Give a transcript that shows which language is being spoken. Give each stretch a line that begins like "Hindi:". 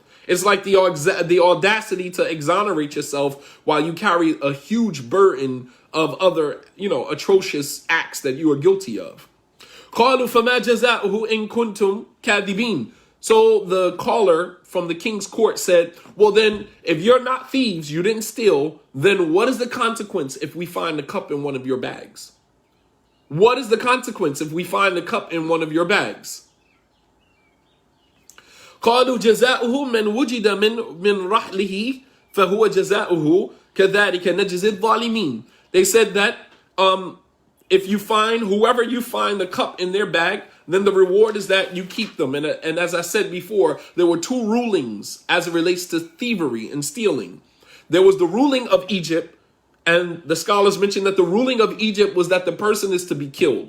English: It's like the audacity to exonerate yourself while you carry a huge burden of other, atrocious acts that you are guilty of.
Arabic: قَالُوا فَمَا جَزَاؤُهُ إِن كُنتُمْ كَاذِبِينَ.
English: So the caller from the king's court said, well, then if you're not thieves, you didn't steal, then what is the consequence if we find the cup in one of your bags? What is the consequence if we find the cup in one of your bags?
Arabic: قالوا جزاؤه من وجد من رحله فهو جزاؤه كذلك نجزي الظالمين.
English: They said that if you find, whoever you find the cup in their bag, then the reward is that you keep them. And as I said before, there were two rulings as it relates to thievery and stealing. There was the ruling of Egypt, and the scholars mentioned that the ruling of Egypt was that the person is to be killed.